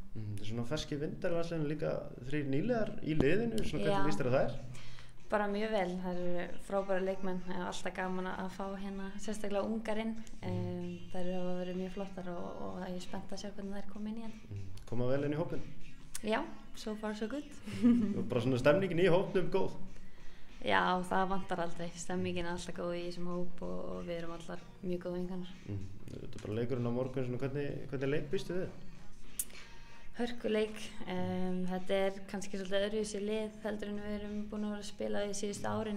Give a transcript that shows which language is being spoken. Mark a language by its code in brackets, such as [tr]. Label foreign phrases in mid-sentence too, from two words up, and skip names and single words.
[is] Það er svona ferski vindar í landsliðinu, líka 3 nýliðar í liðinu, svona hvernig líst þér á þær? Bara mjög vel, það eru frábæra leikmenn, alltaf gaman að fá sérstaklega ungar inn, þær hafa verið mjög flottar og ég er spennt að sjá hvernig þær koma inn í hann. Koma vel inn í hópinn? Já, [en] so far so good. [is] Og bara svona stemningin í hópnum góð? Já, það vantar aldrei, stemmingin er alltaf góð í þessum hóp og við erum allar mjög góð vinkonur. Þetta er bara leikurinn á morgun, svona hvernig leik býstu við? Hörkuleik, þetta er kannski svolítið öðruvísi lið heldur en við erum búin að vera að spila í síðustu árin.